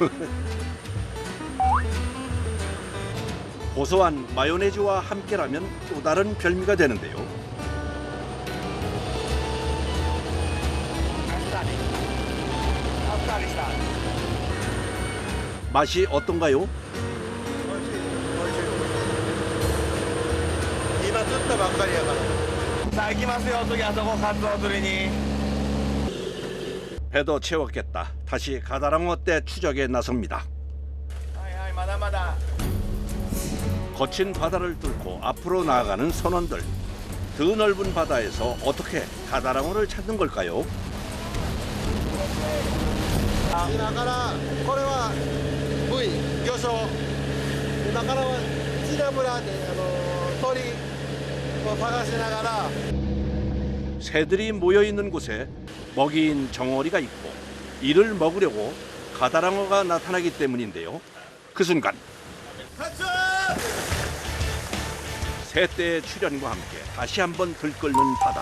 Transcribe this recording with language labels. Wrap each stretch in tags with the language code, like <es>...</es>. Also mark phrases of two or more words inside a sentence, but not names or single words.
<ko>고소한 마요네즈와 함께라면 또 다른 별미가 되는데요. 맛이 어떤가요?</ko> <ja>今釣ったばっかりやから。 자,行きますよ。次あそこカツオ釣りに。</ja> <ko>배도 채웠겠다. 다시 가다랑어 떼 추적에 나섭니다. 거친 바다를 뚫고 앞으로 나아가는 선원들. 더 넓은 바다에서 어떻게 가다랑어를 찾는 걸까요?</ko> <ja>今からこれはブイ魚礁今からはジナ村で鳥を探しながら</ja> <ko>새들이 모여 있는 곳에 먹이인 정어리가 있고 이를 먹으려고 가다랑어가 나타나기 때문인데요. 그 순간 새 떼의 출현과 함께 다시 한번 들끓는 바다.</ko>